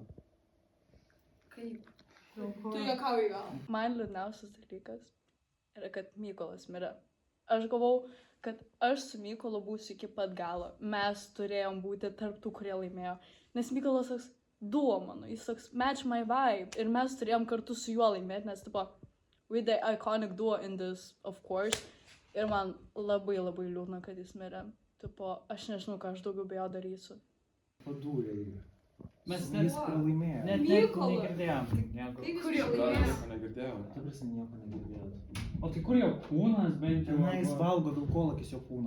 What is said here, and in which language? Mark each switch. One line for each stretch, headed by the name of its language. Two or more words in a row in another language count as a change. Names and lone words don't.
Lithuanian: Kaip? Tu juokauji gal? Man liūdniausias dalykas yra, kad Mykolas mirė. Aš galvau, kad aš su Mykolu būsiu iki pat galo. Mes turėjom būti tarp tų, kurie laimėjo. Nes Mykolas toks duo mano, jis toks
English: match my vibe.
Lithuanian: Ir mes turėjom kartu su juo laimėti, nes tipo,
English: with the iconic duo in this, of course.
Lithuanian: Ir man labai liūdna, kad jis mirė. Tipo, aš nežinau, ką aš daugiau be jo darysiu. Padūrėjai. Mes Jis pralaimėjo. net negirdėjom nieko. Kaip Gal jūs nieko negirdėjau. Ta prasme, nieko negirdėjot. O tai kur jo kūnas bent jau? Na, jis valgo vilkolakis jo kūno.